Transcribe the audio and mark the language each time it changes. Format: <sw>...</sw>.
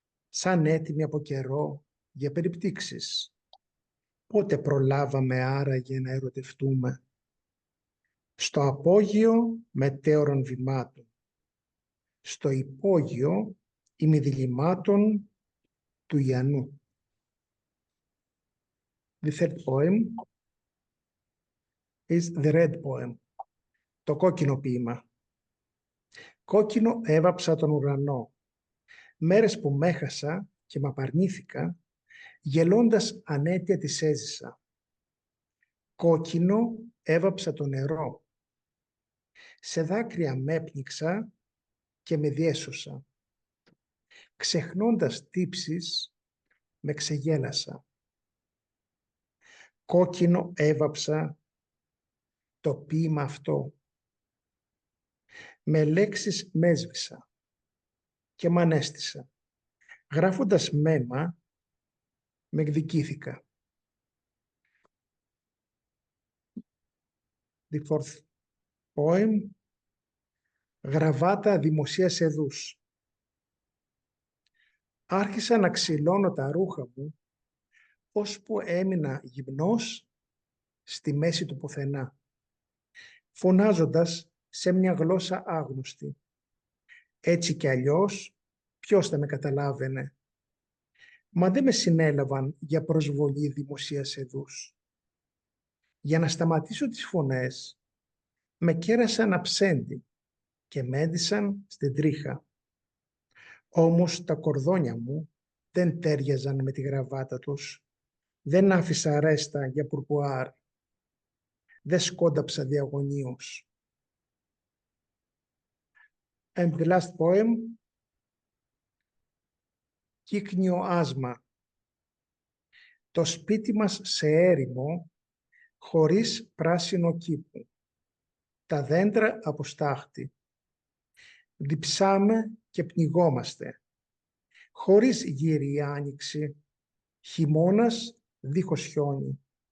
<el>σαν έτοιμοι από καιρό για περιπτύξεις. Πότε προλάβαμε άραγε να ερωτευτούμε? Στο απόγειο μετέωρων βημάτων, στο υπόγειο ημιδηλημάτων του Ιαννού.</el> <en>The third poem is the red poem.</en> <el>Το κόκκινο ποίημα. Κόκκινο έβαψα τον ουρανό. Μέρες που μ' έχασα και μ' απαρνήθηκα, γελώντας ανέτεια τις έζησα. Κόκκινο έβαψα το νερό. Σε δάκρυα μ' έπνιξα και με διέσωσα. Ξεχνώντας τύψεις, με ξεγέλασα. Κόκκινο έβαψα το ποίημα αυτό. Με λέξεις μ' έσβησα και μ' ανέστησα. Γράφοντας μέμα, με εκδικήθηκα.</el> <en>The fourth poem,</en> <el>γραβάτα δημοσίας εδούς. Άρχισα να ξυλώνω τα ρούχα μου, ώσπου έμεινα γυμνός στη μέση του πουθενά, φωνάζοντας σε μια γλώσσα άγνωστη. Έτσι κι αλλιώς, ποιος θα με καταλάβαινε? Μα δεν με συνέλαβαν για προσβολή δημοσίας εδούς. Για να σταματήσω τις φωνές, με κέρασαν αψέντη και με έντυσαν στην τρίχα. Όμως τα κορδόνια μου δεν τέριαζαν με τη γραβάτα τους. Δεν άφησα ρέστα για πουρπουάρ. Δεν σκόνταψα διαγωνίως.</el> <en>And the last poem,</en> <el>κύκνιο άσμα. Το σπίτι μας σε έρημο, χωρίς πράσινο κήπο. Τα δέντρα από στάχτη. Διψάμε και πνιγόμαστε. Χωρίς γύρι άνοιξη, χειμώνας δίχως χιόνι.</el>